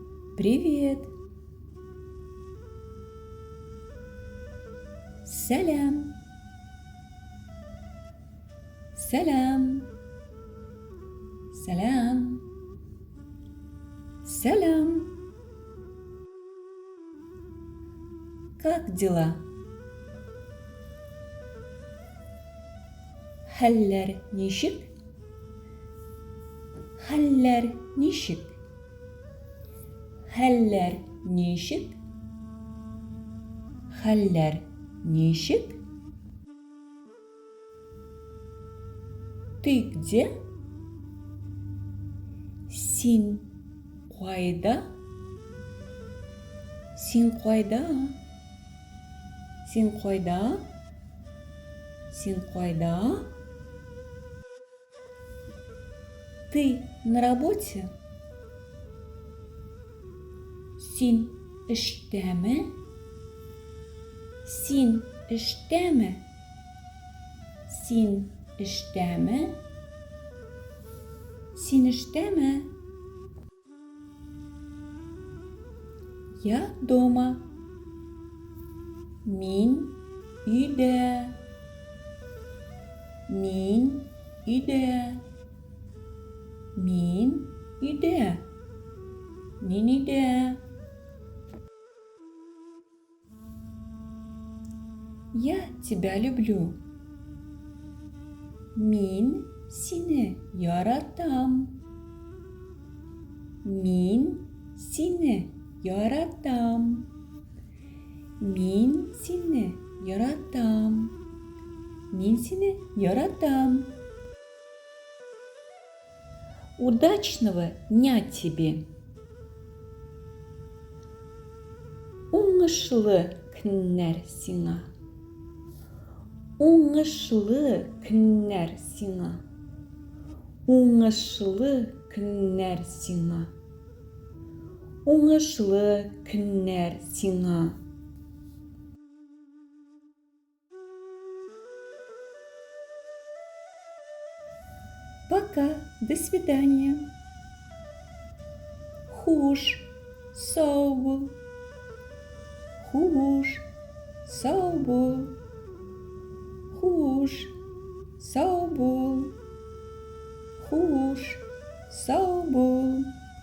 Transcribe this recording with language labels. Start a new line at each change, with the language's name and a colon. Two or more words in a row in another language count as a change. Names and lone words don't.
Russian: Привет. Салям.
Tatar: Салям. Салям. Салям.
Russian: Как дела?
Tatar: Хәлләр ничек? Хәлләр ничек? Хәлләр ничек? Хәлләр ничек?
Russian: Ты где?
Tatar: Син кайда? Син кайда? Син кайда? Син кайда?
Russian: Ты на работе?
Tatar: Син эштәме? Син эштәме? Син эштәме? Син эштәме?
Russian: Я дома.
Tatar: Мин өйдә. Мин өйдә. Мин өйдә. Мин өйдә.
Russian: Я тебя люблю.
Tatar: Мин сине яратам. Мин сине яратам. Мин сине яратам. Мин сине яратам.
Russian: Удачного дня тебе.
Tatar: Уңышлы көннәр сиңа. Уңышлы көннәр сиңа. Уңышлы көннәр сиңа. Уңышлы көннәр сиңа.
Russian: Пока, до свидания.
Tatar: Хуш, сау бол. Хуш, сау бол. Хуш, сау бол. Хуш, сау бол.